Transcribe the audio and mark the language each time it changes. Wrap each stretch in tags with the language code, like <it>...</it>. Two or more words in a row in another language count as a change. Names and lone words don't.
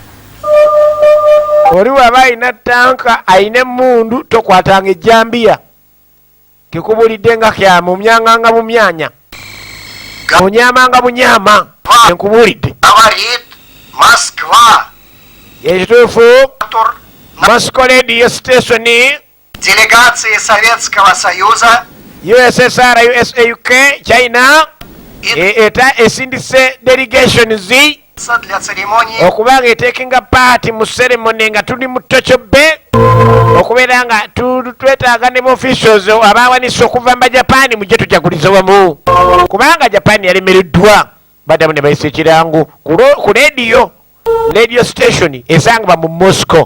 <lg>Oli waba alina ttanka ayina emmundu tokwatanga ejjambiya kekubulidde nga kyamumyanganga bumyanya onyamanga bunyama enkubulidde. Ekituufu Moscow Radio Station</lg> <ru>делегации Советского Союза, USSR, USA, UK,</ru> <lg>China eta esindise delegations</lg> <ru>для церемонии</ru> <lg>okubanga etekinga paati mu ceremony nga tuli mu Tokyo Bay okubeera nga twetaaga ne officials abawanise okuva mu Japaani mujje tujagulize wamu kubanga Japaani yalemereddwa baddamu ne bayisa ekirango ku</lg> <en>radio station</en> <lg>esangibwa mu Moscow.</lg>